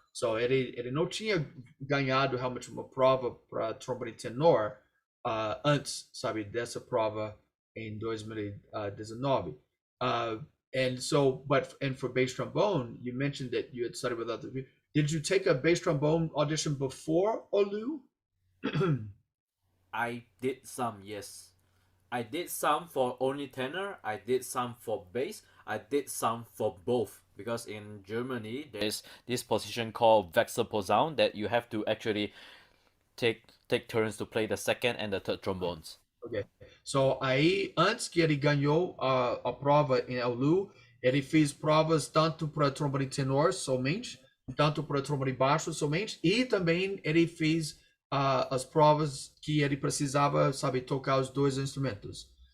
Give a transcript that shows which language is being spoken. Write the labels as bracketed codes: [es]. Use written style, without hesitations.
[en] So [pt] ele não tinha ganhado realmente uma prova para trombone tenor antes, sabe, dessa prova em 2019. [en] And for bass trombone, you mentioned that you had studied with other people. Did you take a bass trombone audition before Olu? I did some, yes. I did some for only tenor, I did some for bass, I did some for both. Because in Germany, there's this position called Wechselposaun that you have to actually take turns to play the second and the third trombones. Ok. So [pt] aí, antes que ele ganhou a prova em Aula, ele fez provas tanto para trombone tenor somente, tanto para trombone baixo somente, e também ele fez as provas que ele precisava, sabe, tocar os dois instrumentos.